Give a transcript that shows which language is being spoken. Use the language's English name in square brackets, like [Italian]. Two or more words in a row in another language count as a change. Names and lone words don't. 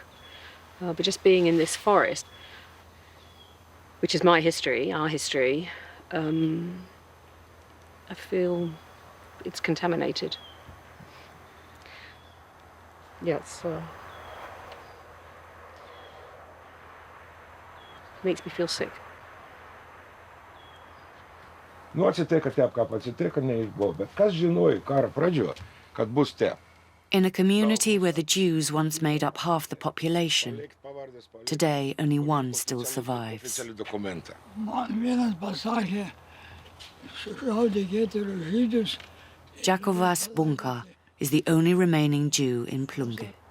[English] But just being in this forest, which is my history, our history, I feel it's contaminated. Yes, makes me feel sick. [Lithuanian] Nu, atsitiko taip, kaip atsitiko, neįbuvo, bet kas žinojo karo pradžioje, kad bus taip. [English] In a community where the Jews once made up half the population, today only one still survives. Jakovas Bunka is the only remaining Jew in Plungė.